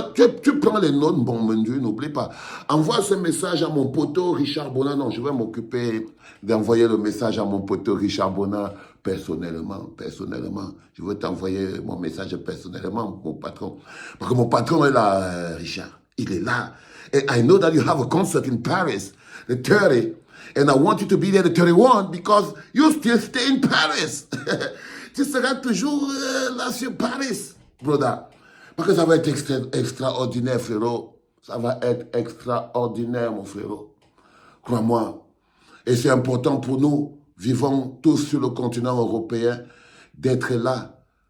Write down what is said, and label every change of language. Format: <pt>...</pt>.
<fr>Tu prends les notes, bon Dieu, n'oublie pas. Envoie ce message à mon poteau Richard Bonin. Non, je vais m'occuper d'envoyer le message à mon poteau Richard Bonin personnellement. Je vais t'envoyer mon message personnellement, mon patron. Parce que mon patron est là, Richard. Il est là.</fr> <en>And I know that you have a concert in Paris, the 30. And I want you to be there the 31 because you still stay in Paris.</en> <fr>Tu seras toujours là sur Paris, brother. Parce que ça va être extraordinaire, frérot. Ça va être extraordinaire, mon frérot. Crois-moi. Et c'est important pour nous, vivons tous sur le continent européen, d'être là.</fr>